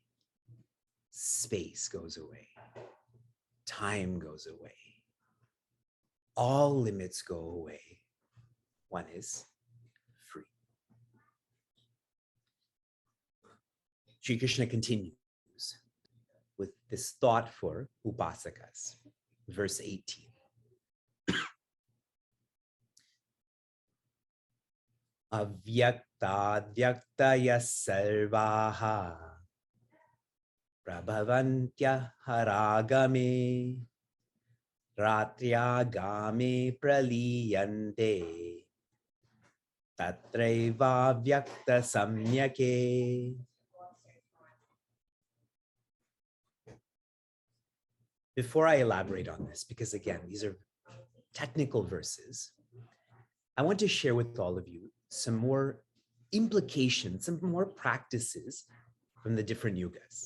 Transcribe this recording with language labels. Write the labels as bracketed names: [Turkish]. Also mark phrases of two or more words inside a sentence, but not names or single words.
[English] Space goes away. Time goes away. All limits go away. One is free. Sri Krishna continues with this thought for upasakas. Verse 18. [Sanskrit] Avyaktadyaktaya sarvaha prabhavantya haragame ratriagame praliyante tatraiva vyakta samyake. [English] Before I elaborate on this, because again, these are technical verses, I want to share with all of you some more implications, some more practices from the different yugas.